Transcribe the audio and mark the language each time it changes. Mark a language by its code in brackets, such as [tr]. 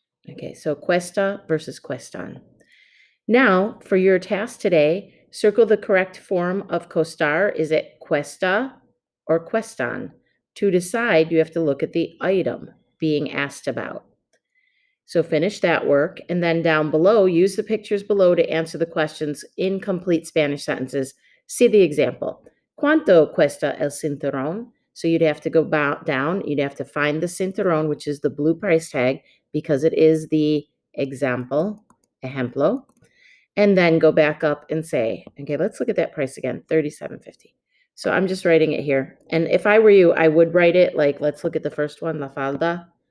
[en] Okay, so cuesta versus cuestan. Now, for your task today, circle the correct form of costar. Is it cuesta or cuestan? To decide, you have to look at the item being asked about. So finish that work, and then down below, use the pictures below to answer the questions in complete Spanish sentences. See the example. [es] ¿Cuánto cuesta el cinturón? [en] So you'd have to go down, you'd have to find the cinturón, which is the blue price tag, because it is the example, ejemplo, and then go back up and say, okay, let's look at that price again, $37.50. So I'm just writing it here. And if I were you, I would write it like, let's look at the first one, la falda.